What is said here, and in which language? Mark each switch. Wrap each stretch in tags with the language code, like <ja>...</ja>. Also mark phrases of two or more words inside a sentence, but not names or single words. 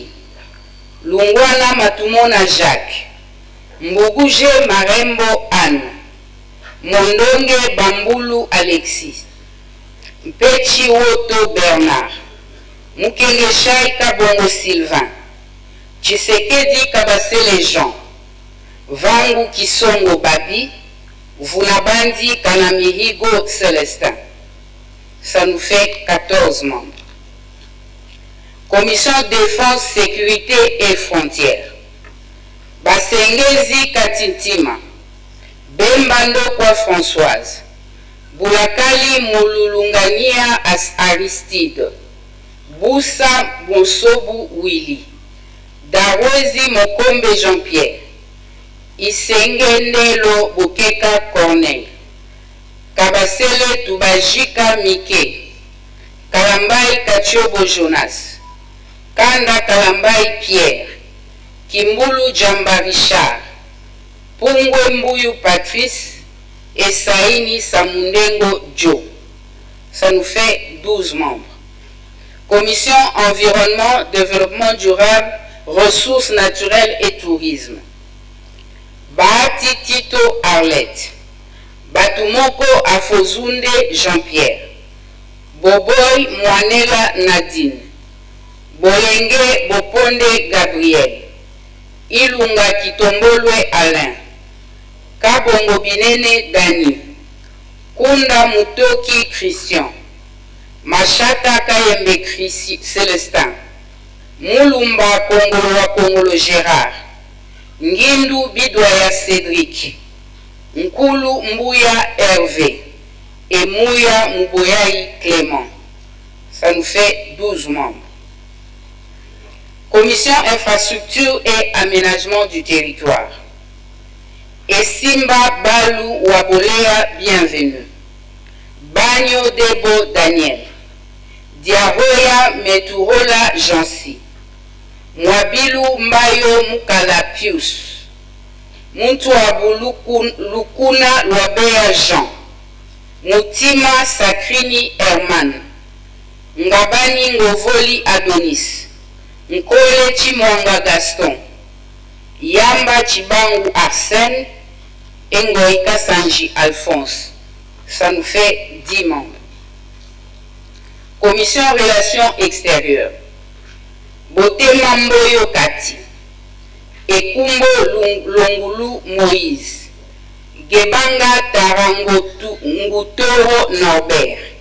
<fr>Lungwana Matumona Jacques, Mbuguje Marembo Anne, Mondonge Bambulu Alexis, Mpechi Woto Bernard, Mukengeshai Kabongo Sylvain, Tshisekedi Kabasele Jean, Vangu Kisongo Babi, Vunabandi Kanamihigo Célestin. Ça nous fait 14 membres. Commission Défense, Sécurité et Frontières. Basengezi Katintima, Bembando Kwa Françoise, Boulakali Moululungania As Aristide, Boussa Bonsobu Willy, Darwezi Mokombe Jean-Pierre, Isengendelo Bokeka Corneille, Kabasele Tubajika Mike, Kalambai Kachobo Jonas, Kanda Kalambai Pierre, Kimbulu Jamba Richard, Pungwe Mbuyu Patrice et Saini Samundengo Joe. Ça nous fait 12 membres. Commission Environnement, Développement durable, Ressources naturelles et Tourisme. Bahati Tito Arlette, Batumoko Afozunde Jean-Pierre, Boboy Mwanela Nadine, Bolenge Boponde Gabriel, Ilunga Kitombolwe Alain, Kabongo Binene Dani, Kunda Mutoki Christian, Machata Kayembe Célestin, Moulumba Kongolo Gérard, Ngindu Bidwaya Cédric, Nkulu Mbouya Hervé et Mouya Mouboyaï Clément. Ça nous fait 12 membres. Commission Infrastructure et Aménagement du Territoire. Et Simba Balou Wabolea Bienvenue. Bagno Debo Daniel. Diaroya Meturola Jansi. Mwabilu Mbayo Mukala Pius. Muntu Abu Lukuna Lwabea Jean. Mutima Sakrini Herman. Ngabani Ngovoli Adonis. Nkole Chimwanga Gaston, Yamba Chibangu Arsène, Ngoïka Sanji Alphonse. Ça nous fait 10 membres. Commission Relations Extérieures. Botema Mboyo Kati, Ekumbo Longulu Moïse, Gebanga Tarangotu Ngutoro Norbert,</fr>